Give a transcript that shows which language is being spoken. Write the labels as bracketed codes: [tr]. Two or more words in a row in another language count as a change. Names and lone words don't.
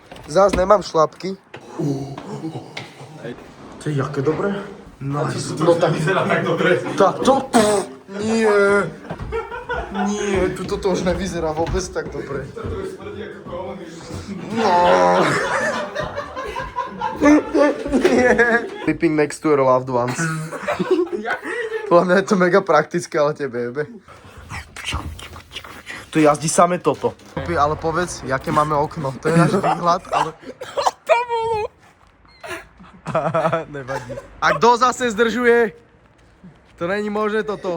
[sk] Zás nemám šlapky. To je jaké dobré? Nice. No tak vyzerá tak dobre. Tak to... Nie. Nie, tuto to už nevyzerá vôbec tak dobre. No. Nie. [en] Sleeping next to your loved ones. [sk] Podľa mňa je to mega praktické, ale tebe jebe. Tu jazdí samé toto. Ale povedz, jaké máme okno. To je náš výhľad, ale... Nevadí. A kto zase zdržuje? To není možné toto.